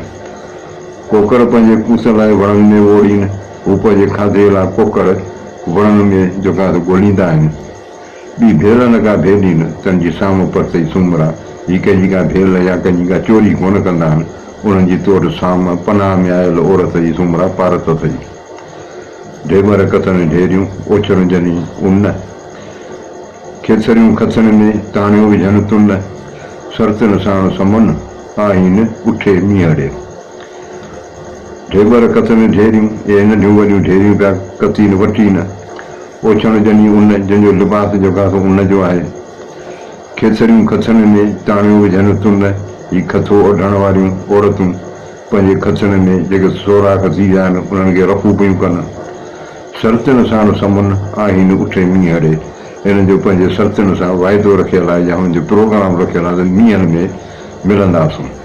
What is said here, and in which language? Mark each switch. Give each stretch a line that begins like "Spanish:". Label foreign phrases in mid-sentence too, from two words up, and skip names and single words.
Sindhi: कोकड़ पंहिंजे कुस लाइ वणनि में ओढ़ीन, हू पंहिंजे खाधे लाइ कोकड़ वणनि में जेका ॻोल्हींदा आहिनि। ॿी भेल न का भेलीन, तंहिंजी साम परतई सूमरा। ही कंहिंजी का भेल या कंहिंजी का चोरी कोन कंदा आहिनि, उन्हनि जी तोड़ साम पनाह में आयल औरत जी सूमरा पारत अथई। ढेबर कथनि ढेरियूं ओछर जनी उन, खेसरियूं खथनि में ताणियो विझनि तुन, सरतनि साण समन आहिन उठे मीहड़े। ढेबर कथनि ढेरियूं, ये नंढियूं वॾियूं ढेरियूं पिया कतीन वठीन, ओछण जनी उन, जंहिंजो लिबास जेको आहे उन जो आहे। खेसरियूं खथनि में ताणियो विझनि तुन, ही खथो ओढ़ण वारियूं औरतूं पंहिंजे खथनि में जेके सोराख थी विया आहिनि उन्हनि खे रफ़ू पियूं कनि। शर्तनि साण समन आहिन उठे मीहड़े, हिननि जो पंहिंजे शर्तनि सां वाइदो रखियलु आहे या हुननि जो प्रोग्राम रखियलु आहे त मींहनि में मिलंदासीं।